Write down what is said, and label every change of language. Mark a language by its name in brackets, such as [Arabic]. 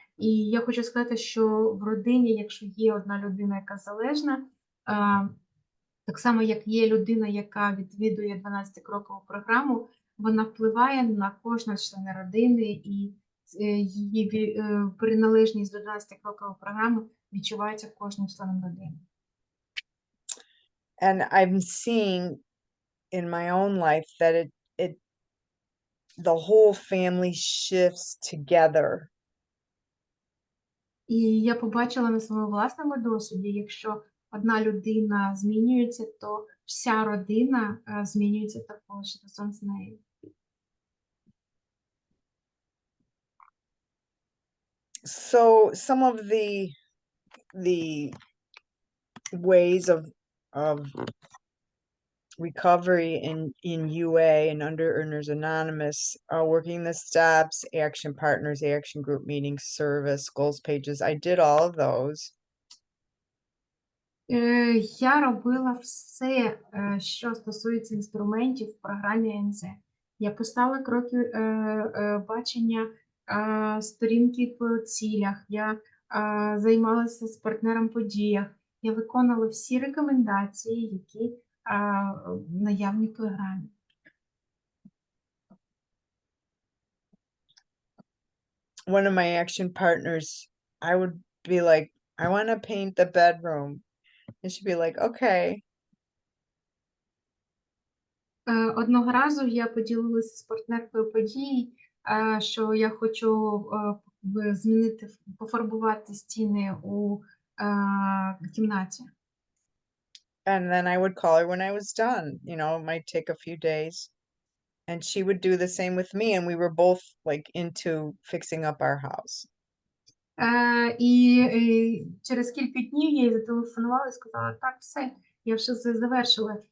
[Ukrainian] І я хочу сказати, що в родині, якщо є одна людина, яка залежна, так само, як є людина, яка відвідує 12-крокову програму, вона впливає на кожного члена родини, і її приналежність до 12-крокової програми відчувається кожним членом родини. [English] And I'm seeing in my own life that the whole family shifts together. [Ukrainian] І я побачила на своєму власному досвіді, якщо одна людина змінюється, то вся родина змінюється також разом з нею. [English] So some of the ways of recovery in UA and Under Earners Anonymous, working the steps, action partners, action group meetings, service, goals pages. I did all of those. [Ukrainian] Я робила все, що стосується інструментів в програмі НЗ. Я писала кроки бачення, сторінки по цілях, я займалася з партнером в подіях, я виконувала всі рекомендації, які наявні в програмі. [English] One of my action partners, I would be like, I want to paint the bedroom. And she'd be like, okay. [Ukrainian] Одного разу я поділилася з партнеркою подій, що я хочу змінити, пофарбувати стіни у кімнаті. [English] And then I would call her when I was done. It might take a few days. And she would do the same with me, and we were both like into fixing up our house. [Ukrainian] І через кілька днів я їй зателефонувала і сказала, так, все, я вже завершила.